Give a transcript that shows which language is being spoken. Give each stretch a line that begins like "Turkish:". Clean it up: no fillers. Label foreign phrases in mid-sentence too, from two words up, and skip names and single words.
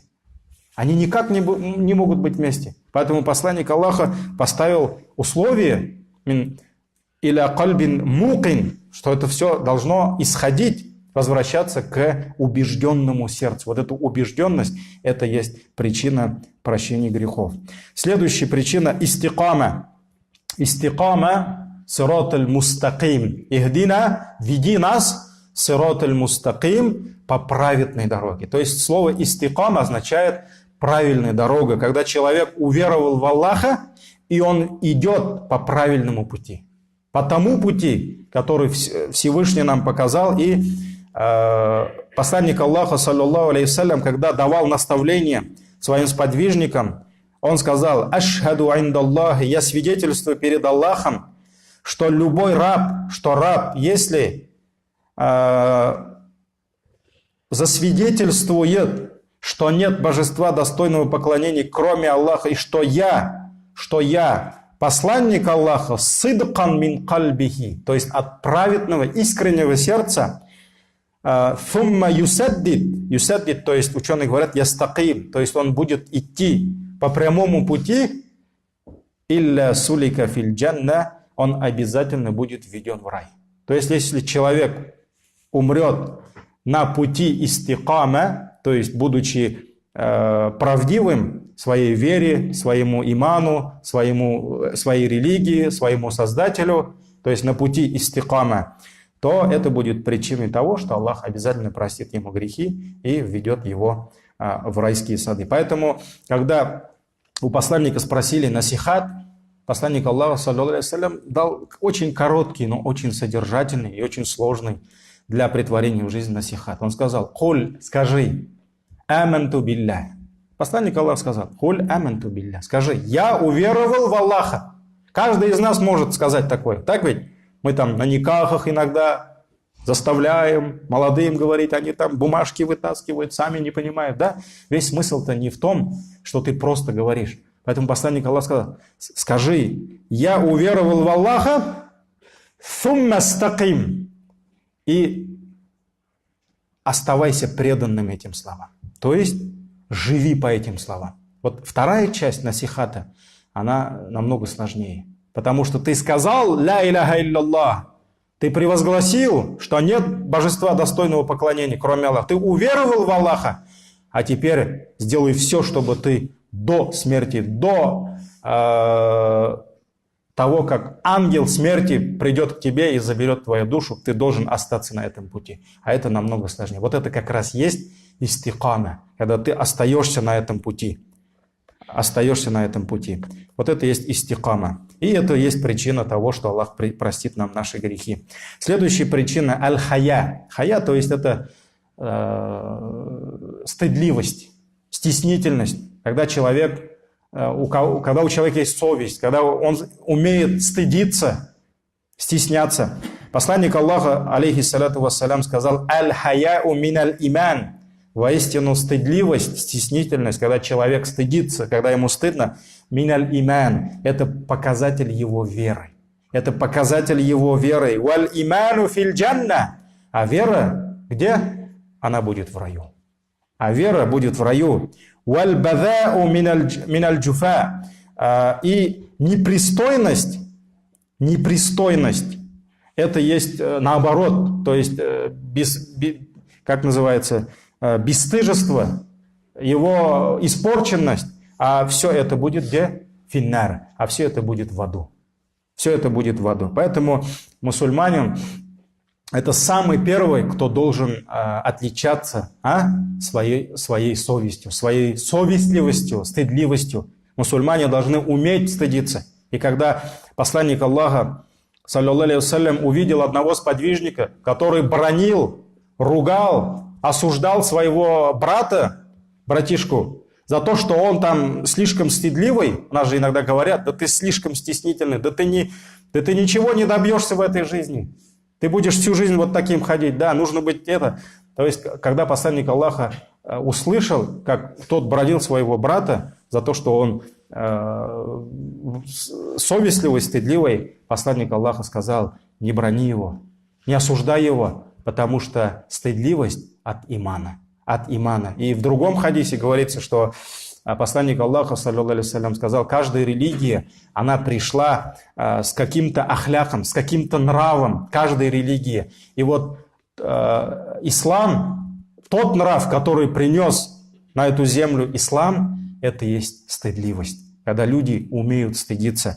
Russian: Они никак не могут быть вместе. Поэтому посланник Аллаха поставил условие,
Arabic: «إلا قلب موقن»,
Russian: что это все должно исходить, возвращаться к убежденному сердцу. Вот эта убежденность, это есть причина прощения грехов. Следующая причина – истикама.
Arabic: استقامة – صراط المستقيم.
Russian: Ихдина – веди нас,
Arabic: صراط المستقيم,
Russian: по праведной дороге. То есть слово истикама означает правильная дорога, когда человек уверовал в Аллаха, и он идет по правильному пути. По тому пути, который Всевышний нам показал, и посланник Аллаха,
Arabic: صلى الله عليه السلام,
Russian: когда давал наставление своим сподвижникам, он сказал:
Arabic: «أشهد عند الله»,
Russian: я свидетельствую перед Аллахом, что любой раб, если засвидетельствует, что нет божества достойного поклонения, кроме Аллаха, и что я посланник Аллаха,
Arabic: صدقا من قلبه,
Russian: то есть от праведного, искреннего сердца,
Arabic: ثم يسدد,
Russian: то есть ученые говорят ястаким, то есть он будет идти по прямому пути,
Arabic: إلا سلك في الجنة,
Russian: он обязательно будет введен в рай. То есть если человек умрет на пути истикама, то есть будучи правдивым в своей вере, своему иману, своей религии, своему Создателю, то есть на пути истикама, то это будет причиной того, что Аллах обязательно простит ему грехи и введет его в райские сады. Поэтому, когда у посланника спросили насихат, посланник Аллаха,
Arabic: صلى الله عليه وسلم,
Russian: дал очень короткий, но очень содержательный и очень сложный для претворения в жизнь насихат. Он сказал: «Куль, скажи,
Arabic: آمنت بالله».
Russian: Посланник Аллаха сказал:
Arabic: «قل آمنت بالله».
Russian: Скажи, я уверовал в Аллаха. Каждый из нас может сказать такое. Так ведь? Мы там на никахах иногда заставляем молодым говорить, они там бумажки вытаскивают, сами не понимают. Да? Весь смысл-то не в том, что ты просто говоришь. Поэтому посланник Аллаха сказал: скажи, я уверовал в Аллаха,
Arabic: ثم استقم,
Russian: и оставайся преданным этим словам. То есть живи по этим словам. Вот вторая часть насихата, она намного сложнее. Потому что ты сказал
Arabic: «لا إله إلا الله»,
Russian: ты превозгласил, что нет божества достойного поклонения, кроме Аллаха. Ты уверовал в Аллаха, а теперь сделай все, чтобы ты до смерти, до того, как ангел смерти придет к тебе и заберет твою душу, ты должен остаться на этом пути. А это намного сложнее. Вот это как раз есть истикама, когда ты остаешься на этом пути. Остаешься на этом пути. Вот это есть истикама. И это есть причина того, что Аллах простит нам наши грехи. Следующая причина – аль-хая. Хая, то есть это стыдливость, стеснительность. Когда у человека есть совесть, когда он умеет стыдиться, стесняться. Посланник Аллаха,
Arabic: عليه الصلاة والسلام,
Russian: сказал:
Arabic: «الحياء من الإيمان».
Russian: Воистину стыдливость, стеснительность, когда человек стыдится, когда ему стыдно,
Arabic: من الإيمان,
Russian: это показатель его веры. Это показатель его веры.
Arabic: والإيمان في الجنة.
Russian: А вера где? Она будет в раю. А вера будет в раю.
Arabic: والبذاء من الجفاء.
Russian: И непристойность, это есть наоборот, то есть как называется, бесстыжество, его испорченность, а все это будет где? Финнар, а все это будет в аду. Все это будет в аду. Поэтому мусульманин – это самый первый, кто должен отличаться своей совестью, своей совестливостью, стыдливостью. Мусульмане должны уметь стыдиться. И когда посланник Аллаха,
Arabic: صلى الله عليه وسلم,
Russian: увидел одного сподвижника, который бранил, ругал, осуждал своего брата, братишку, за то, что он там слишком стыдливый, у нас же иногда говорят, да ты слишком стеснительный, да ты ничего не добьешься в этой жизни. Ты будешь всю жизнь вот таким ходить, да, нужно быть это. То есть, когда посланник Аллаха услышал, как тот бранил своего брата за то, что он совестливый, стыдливый, посланник Аллаха сказал: не брани его, не осуждай его, потому что стыдливость от имана. От имана. И в другом хадисе говорится, что посланник Аллаха,
Arabic: صلى الله عليه وسلم,
Russian: сказал: каждая религия, она пришла с каким-то ахляком, с каким-то нравом, каждой религии. И вот ислам, тот нрав, который принес на эту землю ислам, это и есть стыдливость, когда люди умеют стыдиться.